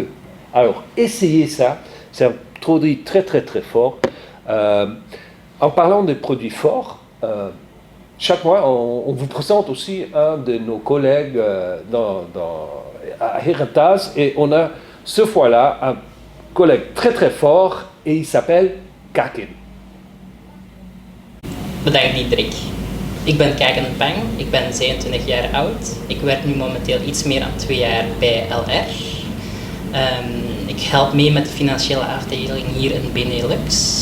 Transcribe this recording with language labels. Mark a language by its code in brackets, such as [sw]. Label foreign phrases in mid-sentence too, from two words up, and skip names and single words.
[fr] Alors, essayez ça, c'est un produit très très très fort. En parlant de produits forts, chaque mois, on vous présente aussi un de nos collègues à Herentals, et on a ce fois-là un collègue très très fort, et il s'appelle Kakin. [nl] Bedankt Diederik. Ik ben Kaken Pang, ik ben 27 jaar oud. Ik werk nu momenteel iets meer dan 2 jaar bij LR. Ik help mee met de financiële afdeling hier in Benelux.